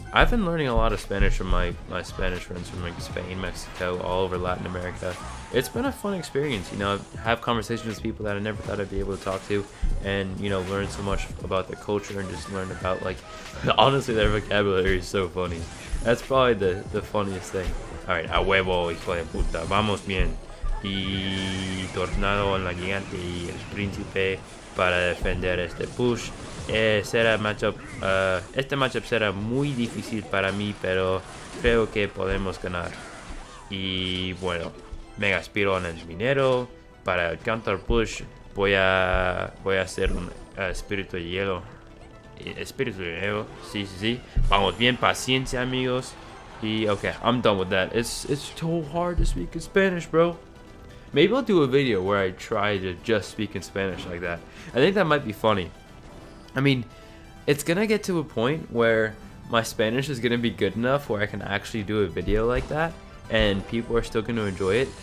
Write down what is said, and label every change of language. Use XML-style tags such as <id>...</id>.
<en>I've been learning a lot of Spanish from my Spanish friends from like Spain, Mexico, all over Latin America. It's been a fun experience, you know. I have conversations with people that I never thought I'd be able to talk to, and you know, learn so much about their culture and just learn about, like, honestly, their vocabulary is so funny. That's probably the funniest thing.</en> <es>Alright, a huevo, hijo de puta. Vamos bien. Y Tornado en la gigante y el príncipe para defender este push. Será matchup, este matchup será muy difícil para mí, pero creo que podemos ganar. Y bueno, Mega Spiro en el minero. Para el counter push voy a hacer un espíritu de hielo. Espíritu de hielo, sí. Vamos bien, paciencia amigos.</es> <en>Y okay, I'm done with that. It's so hard to speak in Spanish, bro. Maybe I'll do a video where I try to just speak in Spanish like that. I think that might be funny. I mean, it's gonna get to a point where my Spanish is gonna be good enough where I can actually do a video like that and people are still gonna enjoy it.</en>